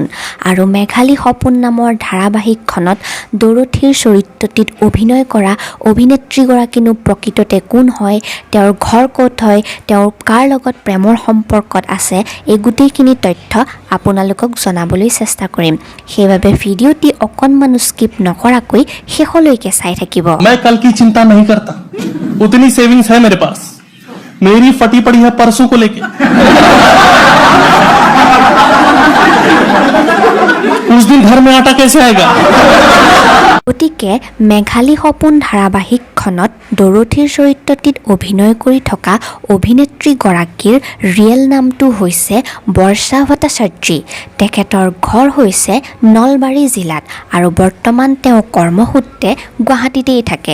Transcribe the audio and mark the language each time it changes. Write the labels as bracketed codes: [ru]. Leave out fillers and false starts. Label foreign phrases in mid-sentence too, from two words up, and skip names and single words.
[as] আৰু মেঘালী সপোন নামৰ ধাৰাবাহিকখনত ডৰথীৰ চৰিত্ৰটিত অভিনয় কৰা অভিনেত্ৰীগৰাকীনো প্ৰকৃততে কোন হয়, তেওঁৰ ঘৰ ক'ত হয়, তেওঁৰ কাৰ লগত প্ৰেমৰ সম্পৰ্কত আছে, এই গোটেইখিনি তথ্য আপোনালোকক জনাবলৈ চেষ্টা কৰিম। সেইবাবে ভিডিঅ'টি অকণমানো স্কিপ নকৰাকৈ শেষলৈকে চাই থাকিব। [hi] मैं कल की चिंता नहीं करता, उतनी सेविंग्स है मेरे पास। मेरी फटी पड़ी है परसों को लेके। उस दिन घर में आटा कैसे आएगा? [as] গতিকে মেঘালী সপোন ধাৰাবাহিকখনত ডৰথীৰ চৰিত্ৰটিত অভিনয় কৰি থকা অভিনেত্ৰীগৰাকীৰ ৰিয়েল নামটো হৈছে বৰ্ষা ভট্টাচাৰ্যী। তেখেতৰ ঘৰ হৈছে নলবাৰী জিলাত আৰু বৰ্তমান তেওঁ কৰ্মসূত্ৰে গুৱাহাটীতেই থাকে।